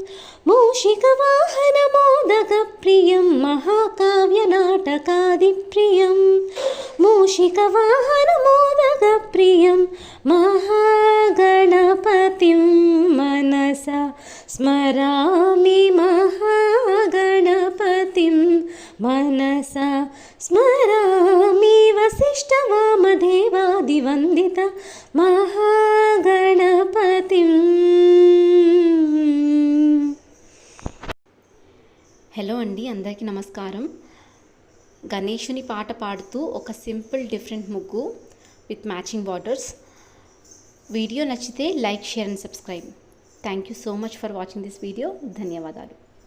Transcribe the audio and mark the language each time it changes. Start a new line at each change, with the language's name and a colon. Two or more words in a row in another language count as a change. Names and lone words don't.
Sanskrit: मूषिकवाहनमोदकप्रियं महाकाव्यनाटकादिप्रियं मूषिकवाहनमोदकप्रियं महागणपतिं मनसा स्मरामि महागणपतिं मनसा स्मरामि वसिष्ठवामदेवादिवन्दित महागणपतिम्.
Telugu: హలో అండి, అందరికీ నమస్కారం. గణేషుని పాట పాడుతూ ఒక
English: simple different
Telugu: ముగ్గు
English: with matching borders.
Telugu: వీడియో నచ్చితే
English: like, share and subscribe. Thank you so much for watching this video. ధన్యవాదాలు.